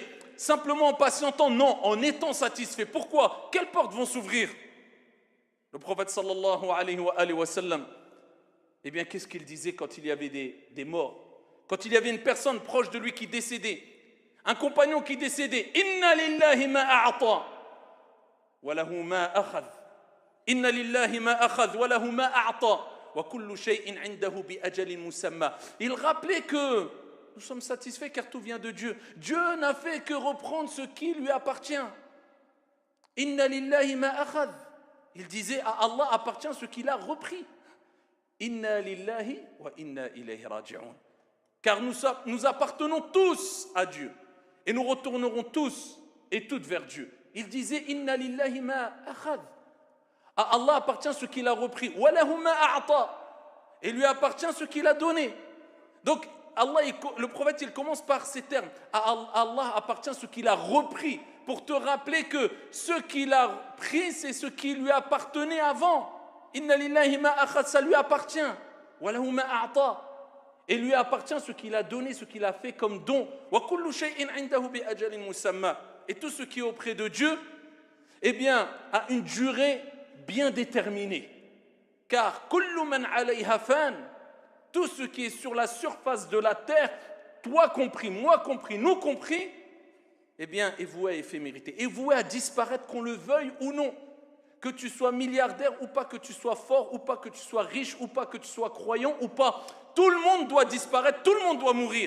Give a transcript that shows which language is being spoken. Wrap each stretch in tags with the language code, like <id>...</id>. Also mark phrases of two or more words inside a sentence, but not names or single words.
<fr>Simplement en patientant? Non, en étant satisfait. Pourquoi? Quelles portes vont s'ouvrir? Le prophète</fr> <ar>صلى الله عليه وسلم,</ar> <fr>eh bien, qu'est-ce qu'il disait quand il y avait des morts? Quand il y avait une personne proche de lui qui décédait,</fr> <ar>un compagnon qui décédait, « إن لله ما أعطى » وله ما أخذ إن لله ما أخذ وله ما أعطى وكل شيء عنده بأجل مسمى.</ar> <fr>Il rappelait que nous sommes satisfaits car tout vient de Dieu. Dieu n'a fait que reprendre ce qui lui appartient.</fr> <ar>إن لله ما أخذ.</ar> <fr>Il disait à Allah appartient ce qu'il a repris.</fr> <ar>إنا لله وإنا إليه راجعون.</ar> <fr>Car nous appartenons tous à Dieu et nous retournerons tous et toutes vers Dieu. Il disait</fr> <ar>إن لله ما أخذ.</ar> <fr>À Allah appartient ce qu'il a repris.</fr> <ar>وله ما أعطى.</ar> <fr>Et lui appartient ce qu'il a donné. Donc Allah, le prophète, il commence par ces termes. À Allah appartient ce qu'il a repris, pour te rappeler que ce qu'il a pris, c'est ce qui lui appartenait avant.</fr> <ar>إن لله ما أخذ,</ar> <fr>ça lui appartient.</fr> <ar>وله ما أعطى.</ar> <fr>Et lui appartient ce qu'il a donné, ce qu'il a fait comme don.</fr> <ar>وكل شيء عنده بأجل مسمى.</ar> <fr>Et tout ce qui est auprès de Dieu, eh bien, a une durée bien déterminée.</fr> <ar>Car كل من عليها فان,</ar> <fr>tout ce qui est sur la surface de la terre, toi compris, moi compris, nous compris, eh bien, est voué à éphémérité, est voué à disparaître, qu'on le veuille ou non. Que tu sois milliardaire ou pas, que tu sois fort ou pas, que tu sois riche ou pas, que tu sois croyant ou pas, tout le monde doit disparaître, tout le monde doit mourir.</fr>